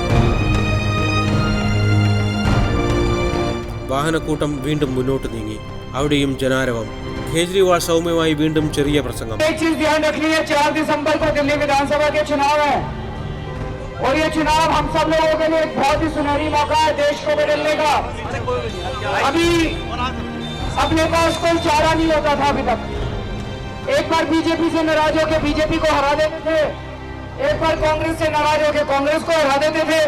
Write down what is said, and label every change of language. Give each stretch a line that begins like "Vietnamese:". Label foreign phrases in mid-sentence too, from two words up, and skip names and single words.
Malayalam: വാഹനക്കൂട്ടം വീണ്ടും മുന്നോട്ട് നീങ്ങി. അവിടെയും ജനാരവം. കേജ്രിവാൾ സൗമ്യമായി വീണ്ടും ചെറിയ പ്രസംഗം.
Hindi: एक चीज ध्यान रखनी है, 4 दिसंबर को दिल्ली विधानसभा के चुनाव है, और ये चुनाव हम सब लोगों के लिए एक बहुत ही सुनहरी मौका है देश को बदलने का। अभी अपने पास कोई चारा नहीं होता था अभी तक। एक बार बीजेपी से नाराज होकर बीजेपी को हरा देते थे, एक बार कांग्रेस से नाराज होकर कांग्रेस को हरा देते थे।